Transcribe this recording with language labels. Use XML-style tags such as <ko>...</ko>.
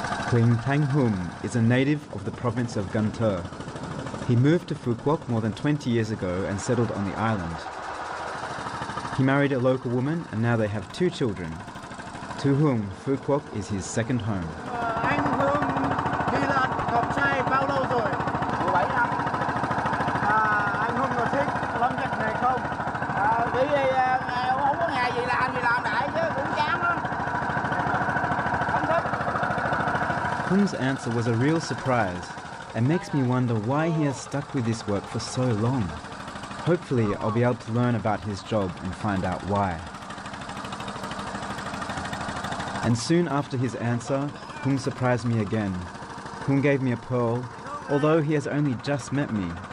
<en>Quỳnh Thanh Hum is a native of the province of Gan Thơ. He moved to Phu Quoc more than 20 years ago and settled on the island. He married a local woman and now they have 2 children. To whom Phu Quoc is his second home.</en> <vi>Anh Hưng đi là ngọc trai bao lâu rồi? 17 năm. Anh Hưng có thích lắm việc này không? Bởi vì không có ngày gì làm đại chứ cũng chán lắm. Không thích.</vi> <en>Hung's answer was a real surprise and makes me wonder why he has stuck with this work for so long. Hopefully, I'll be able to learn about his job and find out why. And soon after his answer, Hung surprised me again. Hung gave me a pearl, although he has only just met me.</en>